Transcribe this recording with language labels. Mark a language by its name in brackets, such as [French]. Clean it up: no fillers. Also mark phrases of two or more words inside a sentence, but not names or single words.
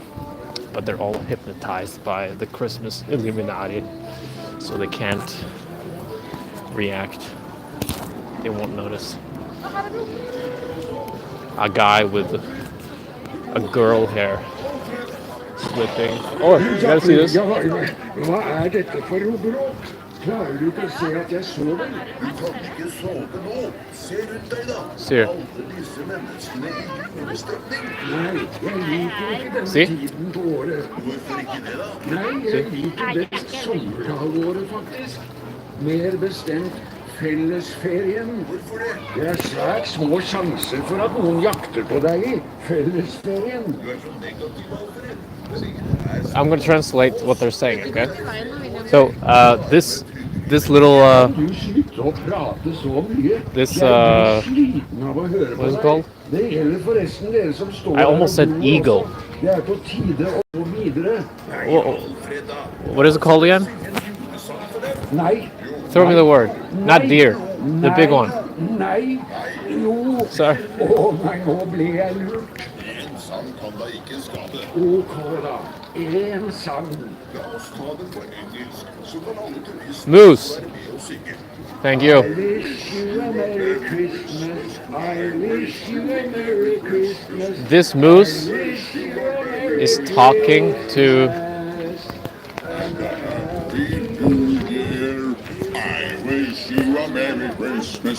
[English] But they're all hypnotized by the Christmas Illuminati, so they can't react. They won't notice. A guy with a girl hair slipping. Oh, you gotta see this. [Norwegian] Hva dette for noe bråk? Klarer du ikke å se at jeg sover? Du kan ikke sove nå. Se rundt deg, da. See her. Alle disse menneskene i julestemning. Nei, jeg liker ikke denne [English] See? [Norwegian] tiden på året. Hvorfor ikke det, da? Nei, jeg liker best sommerhalvåret, faktisk. Mer bestemt fellesferien. Hvorfor det? Det er svært små sjanser for at noen jakter på deg i fellesferien. Du er så negativ, Alfred. Men ingen her [English] I'm gonna translate what they're saying. Okay. So this little [Norwegian] Du slutter å prate så mye. [English] This, [Norwegian] Jeg blir sliten av å høre [English] what [Norwegian] på [English] is it [Norwegian] deg. [English] called? [Norwegian] Det gjelder forresten dere som står [English] I almost [Norwegian] her [English] said [Norwegian] og [English] eagle. [Norwegian] også. Det er på tide å gå videre. Alfred, da. [English] What is it called again? [Norwegian] En julesang for dem. Nei. [English] Throw me the word. Not deer. The big one. [Norwegian] Nei. Jo. [English] Sorry. [Norwegian] Nei, nå ble jeg lurt. En sang kan da ikke skade. Ok da. En sang. La oss ta den på engelsk, så kan alle turistene [English] Moose. [Norwegian] være med og synge. [English] Thank you. I wish you a Merry Christmas. I wish you a Merry Christmas. This moose Wish you a Merry is talking to. I wish you a Merry Christmas.